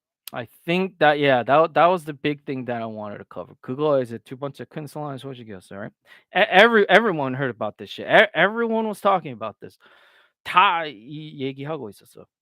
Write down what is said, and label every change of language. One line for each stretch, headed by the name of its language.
English: I think that yeah, that was the big thing that I wanted to cover.
Korean: 그거 이제 두 번째 큰 슬라임 소식이었어요, right?
English: Everyone heard about this shit. Everyone was talking about this.
Korean: 다 이 얘기하고 있었어.